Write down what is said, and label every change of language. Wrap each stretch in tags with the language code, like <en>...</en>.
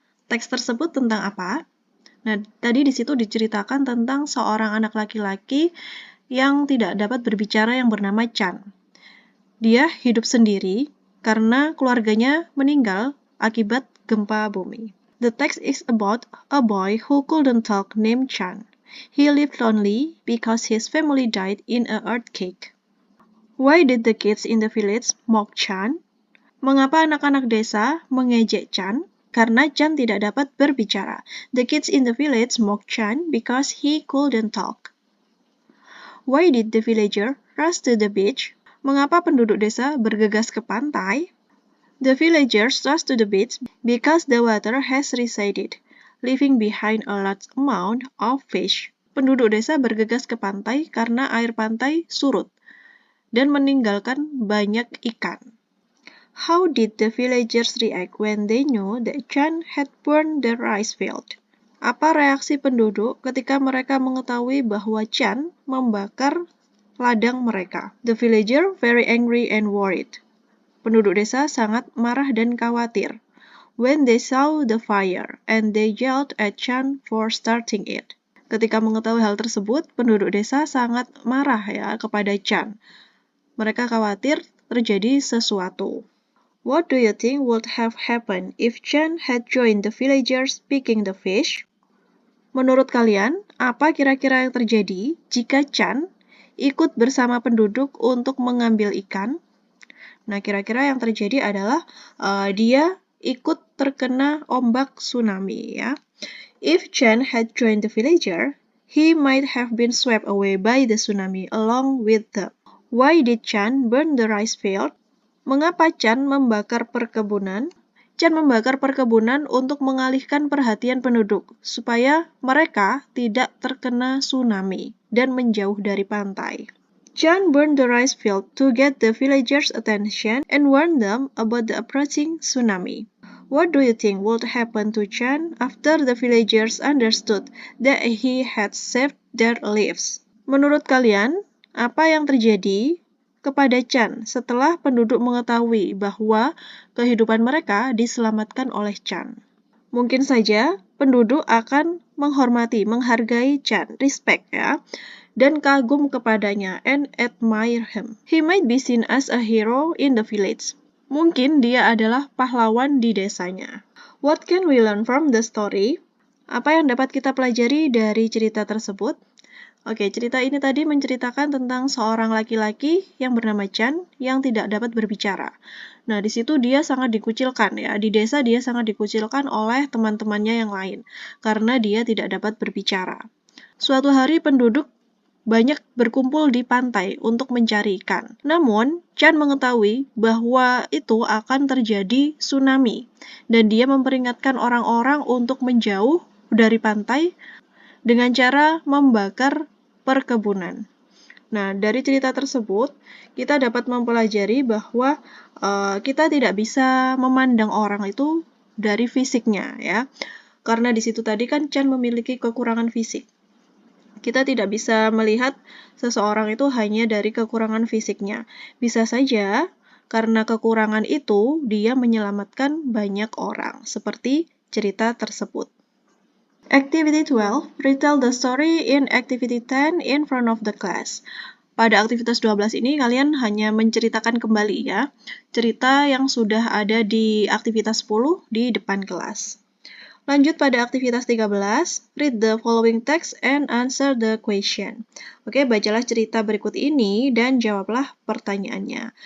<id>Teks tersebut tentang apa? Nah, tadi di situ diceritakan tentang seorang anak laki-laki yang tidak dapat berbicara yang bernama Chan. Dia hidup sendiri karena keluarganya meninggal akibat gempa bumi.</id> <en>The text is about a boy who couldn't talk named Chan. He lived lonely because his family died in an earthquake. Why did the kids in the village mock Chan?</en> <id>Mengapa anak-anak desa mengejek Chan? Karena Chan tidak dapat berbicara.</id> <en>The kids in the village mocked Chan because he couldn't talk. Why did the villager rush to the beach?</en> <id>Mengapa penduduk desa bergegas ke pantai?</id> <en>The villagers rushed to the beach because the water has receded, leaving behind a large amount of fish.</en> <id>Penduduk desa bergegas ke pantai karena air pantai surut dan meninggalkan banyak ikan.</id> <en>How did the villagers react when they knew that Chan had burned the rice field?</en> <id>Apa reaksi penduduk ketika mereka mengetahui bahwa Chan membakar ladang mereka?</id> <en>The villager very angry and worried.</en> <id>Penduduk desa sangat marah dan khawatir.</id> <en>When they saw the fire and they yelled at Chan for starting it.</en> <id>Ketika mengetahui hal tersebut, penduduk desa sangat marah ya kepada Chan. Mereka khawatir terjadi sesuatu.</id> <en>What do you think would have happened if Chan had joined the villagers picking the fish?</en> <id>Menurut kalian, apa kira-kira yang terjadi jika Chan ikut bersama penduduk untuk mengambil ikan? Nah, kira-kira yang terjadi adalah dia ikut terkena ombak tsunami ya.</id> <en>If Chan had joined the villager, he might have been swept away by the tsunami along with them. Why did Chan burn the rice field?</en> <id>Mengapa Chan membakar perkebunan? Chan membakar perkebunan untuk mengalihkan perhatian penduduk supaya mereka tidak terkena tsunami dan menjauh dari pantai.</id> <en>Chan burned the rice field to get the villagers' attention and warn them about the approaching tsunami. What do you think would happen to Chan after the villagers understood that he had saved their lives?</en> <id>Menurut kalian, apa yang terjadi kepada Chan setelah penduduk mengetahui bahwa kehidupan mereka diselamatkan oleh Chan? Mungkin saja penduduk akan menghargai Chan, respect ya, dan kagum kepadanya</id> <en>and admire him. He might be seen as a hero in the village.</en> <id>Mungkin dia adalah pahlawan di desanya.</id> <en>What can we learn from the story?</en> <id>Apa yang dapat kita pelajari dari cerita tersebut? Oke, cerita ini tadi menceritakan tentang seorang laki-laki yang bernama Chan yang tidak dapat berbicara. Nah, di situ dia sangat dikucilkan ya. Di desa dia sangat dikucilkan oleh teman-temannya yang lain karena dia tidak dapat berbicara. Suatu hari penduduk banyak berkumpul di pantai untuk mencari ikan. Namun, Chan mengetahui bahwa itu akan terjadi tsunami dan dia memperingatkan orang-orang untuk menjauh dari pantai dengan cara membakar perkebunan. Nah, dari cerita tersebut, kita dapat mempelajari bahwa kita tidak bisa memandang orang itu dari fisiknya, ya. Karena di situ tadi kan Chan memiliki kekurangan fisik. Kita tidak bisa melihat seseorang itu hanya dari kekurangan fisiknya. Bisa saja karena kekurangan itu dia menyelamatkan banyak orang, seperti cerita tersebut.</id> <en>Activity 12, retell the story in activity 10 in front of the class.</en> <id>Pada aktivitas 12 ini kalian hanya menceritakan kembali ya, cerita yang sudah ada di aktivitas 10 di depan kelas. Lanjut pada aktivitas 13,</id> <en>read the following text and answer the question.</en> <id>Oke, bacalah cerita berikut ini dan jawablah pertanyaannya.</id>